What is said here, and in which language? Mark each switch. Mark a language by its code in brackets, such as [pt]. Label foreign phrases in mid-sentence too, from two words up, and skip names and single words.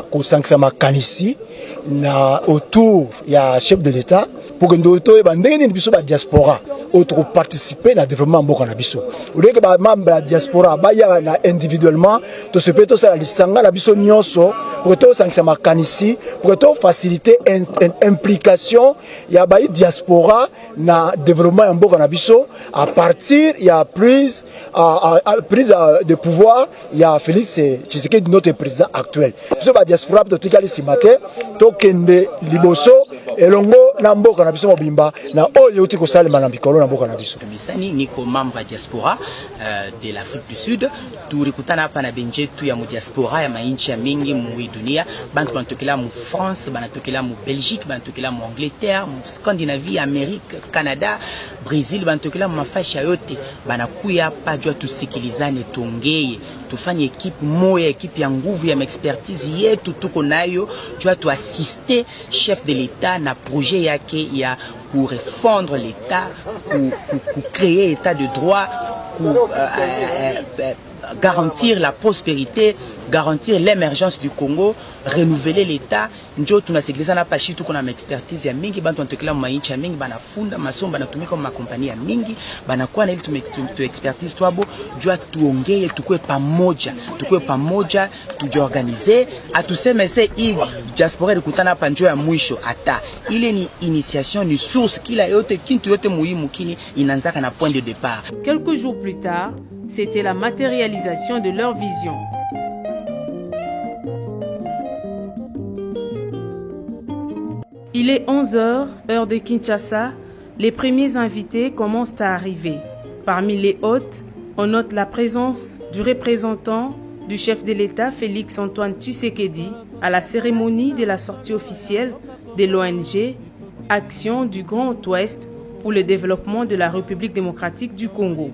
[ln] ko sankisa makanisi na autour ya [fr] chef de l'État pour que [ln] ndoto ba ndenge biso ba diaspora [fr] autre participer [ln] na développement mboka na biso [fr] au lieu que [ln] ba [fr] membre la diaspora [ln] ba ya na individuellement to [fr] se peut [ln] to ça lisanga na biso nyonso [fr] pour que [ln] to sankisa makanisi [fr] pour que [ln] to [fr] faciliter implication [ln] ya ba diaspora na développement ya mboka na biso [fr] à partir [ln] ya prise [fr] de pouvoir [ln] ya Félix Tshisekedi [fr] notre président actuel [ln] biso ba diaspora to tikali simate to kende liboso elongo na mboka na biso mobimba na oyo uti kosalema na bikolo na mboka na biso. Misani niko [fr] membre diaspora de l'Afrique du Sud [ln] tulikutana hapa na benjetu ya mu diaspora ya mainchi ya mingi mu dunia bantu banatokela mu France banatokela mu Belgique banatokela mu Angleterre mu Scandinavie Amerique Canada Brazil banatokela mu mafashi yote banakuya hapa jua tusikilizane tuongee tufanye equipe moya equipe ya nguvu ya expertise yetu tuko nayo jua tu [fr] assister chef de l'État [ln] na projet yake ya [fr] pour refondre l'État pour créer état de droit pour garantir la prospérité, garantir l'émergence du Congo, renouveler l'État. [ln] Njo tunasikiliza na pashi tuko na expertise ya mingi bantu wanatokela mainchi ya mingi banafunda masomo banatumika ma kompani ya mingi banakuwa na ile tu expertise twabo jua tuongee tukue pamoja tujiorganize atuseme se hii diaspora ilikutana hapa njo ya mwisho ata ile ni initiation ni source kila yote kintu yote muhimu kini inaanzaka na [fr] point de départ. Quelques jours plus tard, c'était la matérialisation de leur vision. Il est 11h, heure de Kinshasa. Les premiers invités commencent à arriver. Parmi les hôtes, on note la présence du représentant du chef de l'État, Félix-Antoine Tshisekedi, à la cérémonie de la sortie officielle de l'ONG Action du Grand Ouest pour le développement de la République démocratique du Congo.